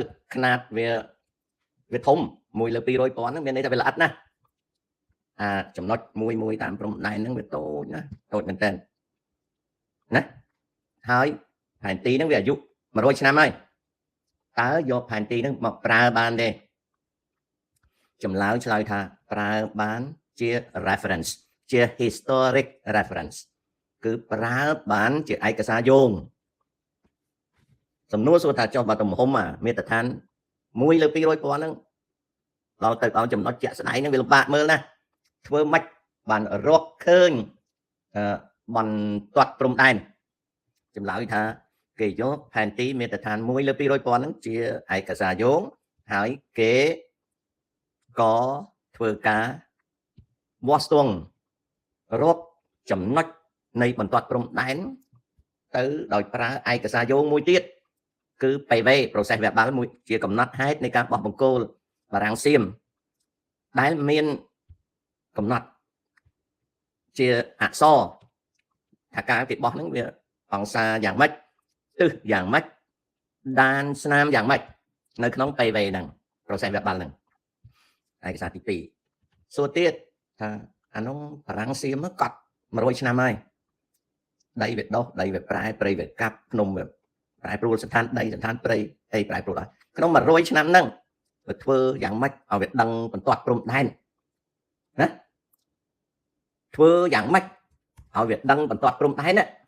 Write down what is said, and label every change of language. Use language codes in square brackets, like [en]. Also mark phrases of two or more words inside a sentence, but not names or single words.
[km] ຂະຫນាតវាធំ1 លើ 200,000ហ្នឹងមានន័យថាវាល្អិតណាស់ចំណុចមួយតាមព្រំដែនហ្នឹងវាតូចណាតូចមែនតើណាហើយផែនទីហ្នឹងវាអាយុ100ឆ្នាំហើយតើយកផែនទីហ្នឹងមកប្រើបានទេចម្លើយឆ្លើយថាប្រើបានជា reference ជា [en] historic reference [km] គឺប្រើបានជាឯកសារយោង សំណួរសួរថាចុះបើទំហំមាត្រដ្ឋាន1 លើ 200,000ហ្នឹងដល់ទៅដល់ចំណុចជាក់ស្ដែងហ្នឹងវាលំបាកមើលណាធ្វើម៉េចបានរកឃើញបន្ទាត់ព្រំដែនចម្លើយថាគេយកផែនទីមាត្រដ្ឋាន1 លើ 200,000 ហ្នឹងជាឯកសារយោងហើយគេក៏ធ្វើការវាស់ស្ទង់រកចំណុចនៃបន្ទាត់ព្រំដែនទៅដោយប្រើឯកសារយោងមួយទៀតគឺ [fr] PV process [km] verbal មួយជាកំណត់ហេតុនៃការបោះបង្គោលបារាំងសៀមដែលមានកំណត់ជាអក្សរថាការគេបោះហ្នឹងវាអ ង្សាយ៉ាងម៉េចទិសយ៉ាងម៉េចដានស្នាមយ៉ាងម៉េចនៅក្នុង PV ហ្នឹង [fr] process verbal [km] ហ្នឹងឯកសារទី2សួរទៀតថាអានោះបារាំងសៀមកត់100ឆ្នាំហើយដីវាដុះដីវាប្រែព្រៃវាកាប់ភ្នំវាប្រែប្រួលស្ថានដីស្ថានព្រៃអីប្រែប្រួលហើយក្នុង100ឆ្នាំហ្នឹងវាធ្វើយ៉ាងម៉េចឲ្យវាដឹងបន្ទាត់ព្រំដែនណាធ្វើយ៉ាងម៉េចឲ្យវាដឹងបន្ទាត់ព្រំដែនណា